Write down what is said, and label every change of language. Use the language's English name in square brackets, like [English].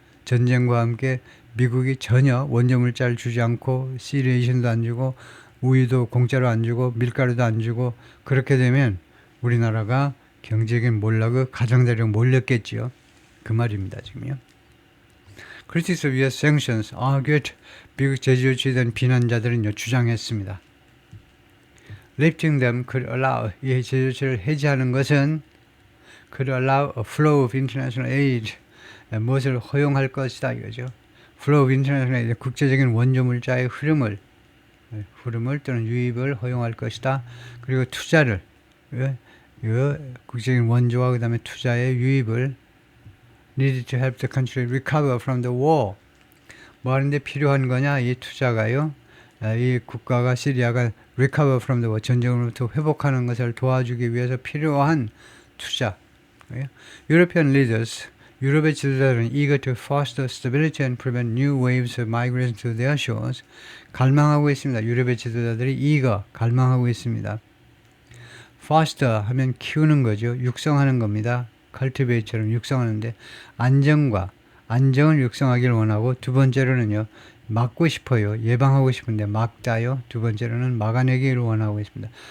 [Korean] 전쟁과 함께 미국이 전혀 원자물자를 주지 않고 시리에이션도 안 주고 우유도 공짜로 안 주고 밀가루도 안 주고 그렇게 되면 우리나라가 경제적인 몰락을 가장자리로 몰렸겠지요. 그 말입니다. 지금요. [English] Critics of U.S. sanctions argued [Korean] 미국 제조치에 대한 비난자들은요. 주장했습니다. [English] Lifting them could allow [Korean] 이 제조치를 해제하는 것은 [English] could allow a flow of international aid [Korean] 무엇을 허용할 것이다 이거죠. [English] flow of international aid [Korean] 국제적인 원조물자의 흐름을 또는 유입을 허용할 것이다. 그리고 투자를 국제적인 원조와 그 다음에 투자의 유입을 [English] needed to help the country recover from the war [Korean] 뭐 하는데 필요한 거냐 이 투자가요. 이 국가가 시리아가 [English] recover from the war [Korean] 전쟁으로부터 회복하는 것을 도와주기 위해서 필요한 투자 [English] European leaders, [Korean] 유럽의 지도자들은 [English] eager to foster stability and prevent new waves of migration to their shores. [Korean] 갈망하고 있습니다. 유럽의 지도자들이 갈망하고 있습니다. foster 하면 키우는 거죠. 육성하는 겁니다. cultivate처럼 육성하는데 안정을 육성하기를 원하고 두 번째로는요. 막고 싶어요. 예방하고 싶은데 막다요. 두 번째로는 막아내기를 원하고 있습니다.